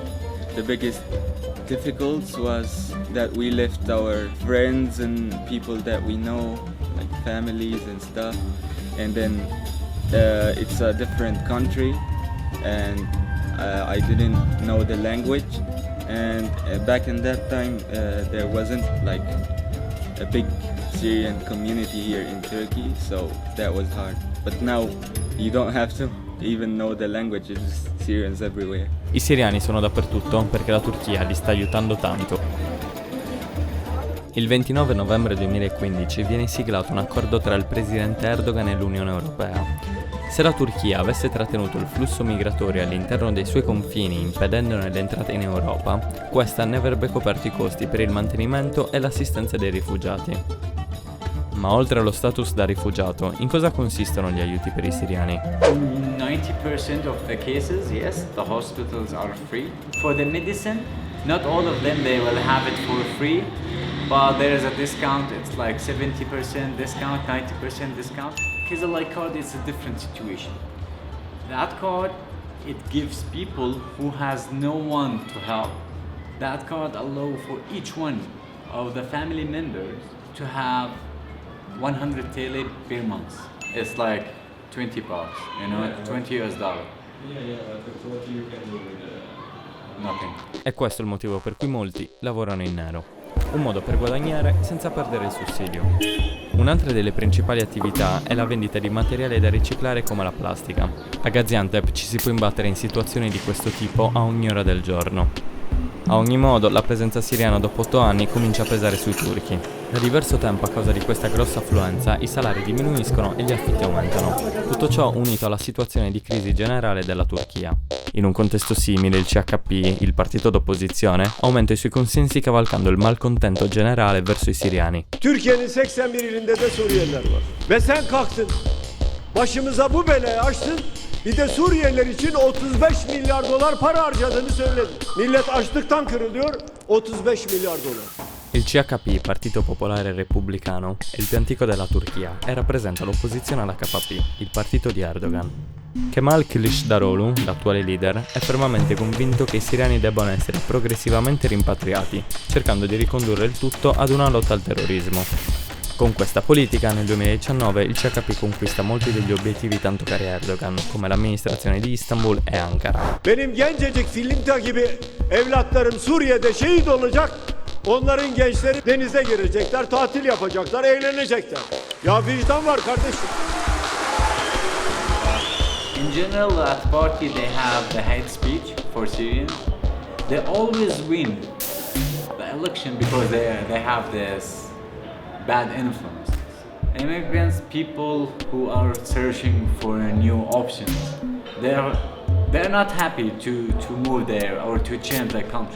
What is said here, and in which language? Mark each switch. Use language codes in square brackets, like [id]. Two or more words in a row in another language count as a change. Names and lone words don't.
[en] The biggest difficult was that we left our friends and people that we know, like families and stuff, and then it's a different country, and I didn't know the language, and back in that time there wasn't like a big Syrian community here in Turkey, so that was hard. But now you don't have to even know the language, it's just Syrians everywhere. [it] I siriani sono dappertutto perché la Turchia li sta aiutando tanto. Il 29 novembre 2015 viene siglato un accordo tra il presidente Erdogan e l'Unione Europea. Se la Turchia avesse trattenuto il flusso migratorio all'interno dei suoi confini impedendone l'entrata in Europa, questa ne avrebbe coperto i costi per il mantenimento e l'assistenza dei rifugiati. Ma oltre allo status da rifugiato, in cosa consistono gli aiuti per i siriani? [en] 90% of the cases, yes, the hospitals are free. For the medicine, not all of them they will have it for free, but there is a discount, it's like 70% discount, 90% discount. Kızılay card is a different situation. That card, it gives people who has no one to help. That card allows for each one of the family members to have 100 TL per month. It's like 20 bucks, you know, $20. Yeah, but what you can do with Nothing. [it] E questo è il motivo per cui molti lavorano in nero. Un modo per guadagnare senza perdere il sussidio. Un'altra delle principali attività è la vendita di materiale da riciclare come la plastica. A Gaziantep ci si può imbattere in situazioni di questo tipo a ogni ora del giorno. A ogni modo, la presenza siriana dopo 8 anni comincia a pesare sui turchi. Da diverso tempo, a causa di questa grossa affluenza, i salari diminuiscono e gli affitti aumentano. Tutto ciò unito alla situazione di crisi generale della Turchia. In un contesto simile, il CHP, il partito d'opposizione, aumenta i suoi consensi cavalcando il malcontento generale verso i siriani. [tr] Türkiye'nin 81 ilinde de Suriyeliler var. Ve sen kalktın, başımıza bu belayı açtın, bir de Suriyeliler için 35 milyar dolar para harcadığını söyledin. Millet açlıktan kırılıyor, 35 milyar dolar. [it] Il CHP, Partito Popolare Repubblicano, è il più antico della Turchia e rappresenta l'opposizione all'HKP, il partito di Erdogan. Kemal Kılıçdaroğlu, l'attuale leader, è fermamente convinto che i siriani debbano essere progressivamente rimpatriati, cercando di ricondurre il tutto ad una lotta al terrorismo. Con questa politica, nel 2019, il CHP conquista molti degli obiettivi tanto cari a Erdogan, come l'amministrazione di Istanbul e Ankara. [tr] Benim gencecik Filinta gibi evlatlarım Suriye'de şehit olacak. Onların gençleri denize girecekler, tatil yapacaklar, eğlenecekler. Ya vicdan var kardeşim. [en] In general, that party they have the hate speech for Syrians. They always win the election because they have this bad influence. Immigrants, people who are searching for a new option, they're not happy to move there or to change the country.